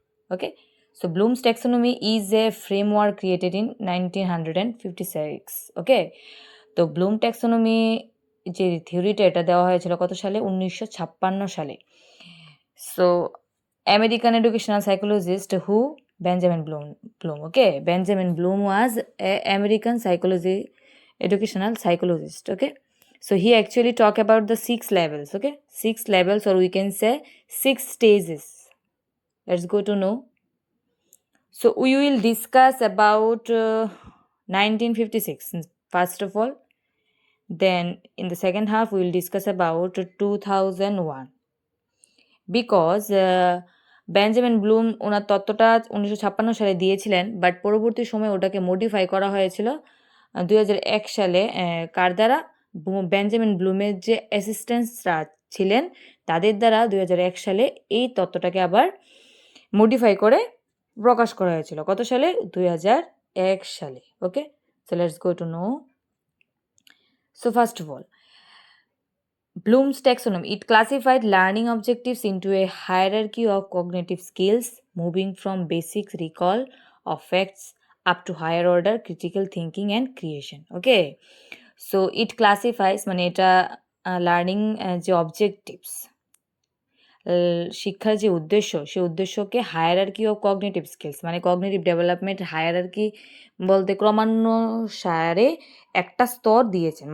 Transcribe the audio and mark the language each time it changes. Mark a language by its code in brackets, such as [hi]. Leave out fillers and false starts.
[en] Okay, so Bloom's taxonomy is a framework created in 1956. Okay, তো Bloom taxonomy [bn] যে থিওরিটা এটা দেওয়া হয়েছিল কত সালে 1956 সালে [en] So American educational psychologist who Benjamin Bloom okay Benjamin Bloom was a American psychology educational psychologist. Okay, so he actually talk about the 6 levels. Okay, 6 levels, or we can say 6 stages. Let's go to know. So we will discuss about 1956 first of all. Then in the second half we will discuss about 2001 because [bn] Benjamin Bloom ওনার তত্ত্বটা 1956 সালে দিয়েছিলেন, but পরবর্তী সময়ে ওটাকে modify করা হয়েছিল 2001 সালে কার দ্বারা? Benjamin ব্লুমের যে অ্যাসিস্ট্যান্টসরা ছিলেন তাদের দ্বারা 2001 সালে এই তত্ত্বটাকে আবার মডিফাই করে প্রকাশ করা হয়েছিল। কত সালে? 2001 সালে। ওকে, [en] So let's go to know. So first of all, Bloom's taxonomy, it classified learning objectives into a hierarchy of cognitive skills, moving from basic recall of facts up to higher order critical thinking and creation. Okay, so it classifies [bn] মানে এটা learning যে objectives, শিক্ষার যে উদ্দেশ্য, সেই উদ্দেশ্যকে hierarchy of cognitive skills মানে cognitive development hierarchy বলতে ক্রমানুসারে একটা স্তর দিয়েছেন।